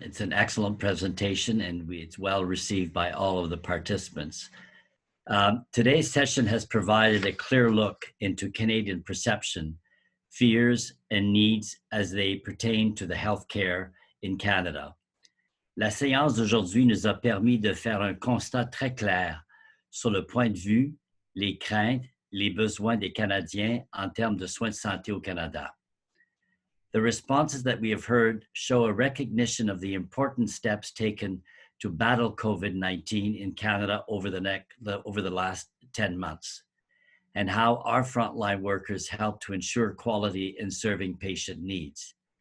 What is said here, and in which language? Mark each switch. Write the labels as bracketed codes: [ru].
[en] It's an excellent presentation, and it's well received by all of the participants. Today's session has provided a clear look into Canadian perception, fears, and needs as they pertain to the healthcare in Canada. [fr] La séance d'aujourd'hui nous a permis de faire un constat très clair sur le point de vue, les craintes, les besoins des Canadiens en termes de soins de santé au Canada. [en] The responses that we have heard show a recognition of the important steps taken to battle COVID-19 in Canada over the last 10 months, and how our frontline workers help to ensure quality in serving patient needs.